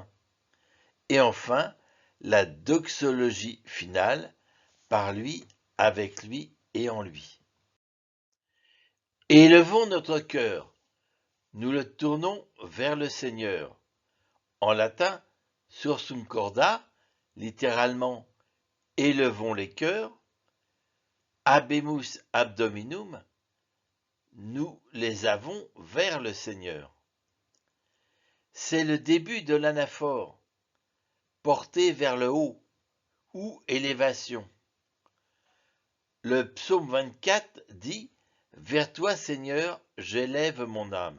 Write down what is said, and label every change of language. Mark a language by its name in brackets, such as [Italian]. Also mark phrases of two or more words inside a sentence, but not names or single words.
[French] Et enfin, la doxologie finale, par lui, avec lui et en lui. Élevons notre cœur, nous le tournons vers le Seigneur. En latin, [Latin] sursum corda, [French] littéralement élevons les cœurs, [Latin] habemus ab Dominum, [French] nous les avons vers le Seigneur. C'est le début de l'anaphore, porté vers le haut, ou élévation. Le psaume 24 dit « Vers toi, Seigneur, j'élève mon âme ».